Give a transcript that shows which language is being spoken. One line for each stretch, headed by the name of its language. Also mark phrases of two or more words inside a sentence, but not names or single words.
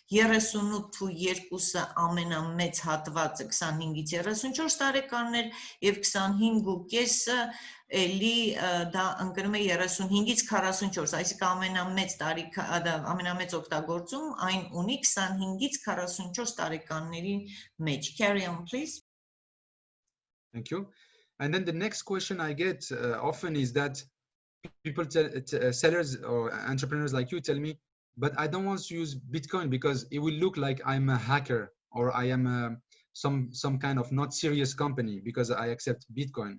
Armenian: 38.2-ը ամենամեծ հատվածը 25-ից 34 տարեկաններ եւ 25.5-ը էլի դա ընկնում է 35-ից 44, այսինքն ամենամեծ օգտագործում այն ունի 25-ից 44 տարեկանների մեջ.
English: Carry on, please. Thank you. And then the next question I get often is that people, sellers or entrepreneurs like you tell me, but I don't want to use Bitcoin because it will look like I'm a hacker or I am some kind of not serious company because I accept Bitcoin.